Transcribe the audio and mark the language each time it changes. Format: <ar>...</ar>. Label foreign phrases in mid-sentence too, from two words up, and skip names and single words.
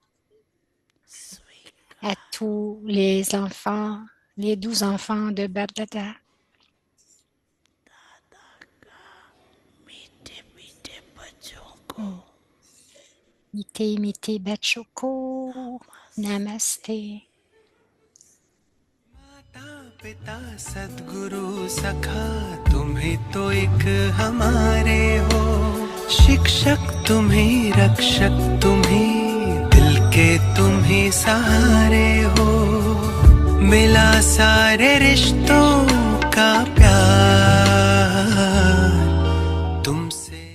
<fr>à tous les enfants, les 12 enfants de Bapdada.</fr> <hi>मीठे मीठे बच्चों को, नमस्ते. पिता सद्गुरु सखा तुम्ही तो एक हमारे हो शिक्षक तुम्ही रक्षक तुम्ही दिल के तुम्ही सहारे हो मिला सारे रिश्तों का प्यार तुमसे</hi>